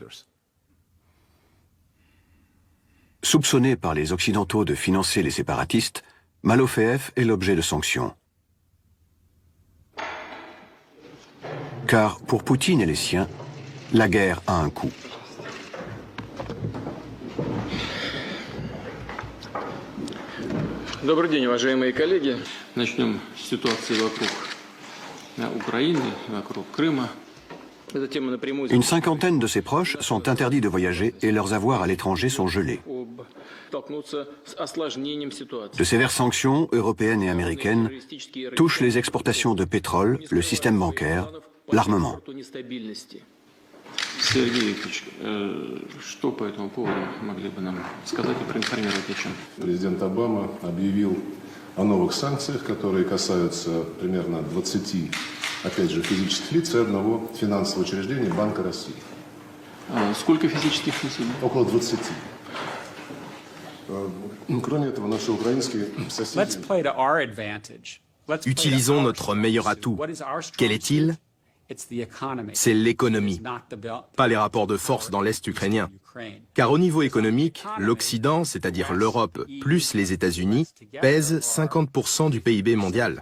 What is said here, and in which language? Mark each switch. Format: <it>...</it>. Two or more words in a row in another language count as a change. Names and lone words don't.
<fr>Soupçonné par les Occidentaux de financer les séparatistes, Malofeev est l'objet de sanctions. Car pour Poutine et les siens, la guerre a un coût.</fr> <ru>Добрый день, уважаемые коллеги. Начнем с ситуации вокруг Украины, вокруг Крыма.</ru> <fr>Une cinquantaine de ses proches sont interdits de voyager et leurs avoirs à l'étranger sont gelés. De sévères sanctions européennes et américaines touchent les exportations de pétrole, le système bancaire, l'armement.</fr> <ru>Сергей Викторович, что по этому поводу могли бы нам сказать и проинформировать о чем? Президент Обама объявил о новых санкциях, которые касаются примерно 20, опять же, физических лиц и одного финансового учреждения Банка России. Сколько физических лиц? Около 20. Кроме этого, наши украинские соседи...</ru> <fr>Utilisons notre meilleur atout. Quel est-il? C'est l'économie, pas les rapports de force dans l'Est ukrainien. Car au niveau économique, l'Occident, c'est-à-dire l'Europe plus les États-Unis, pèse 50% du PIB mondial.</fr>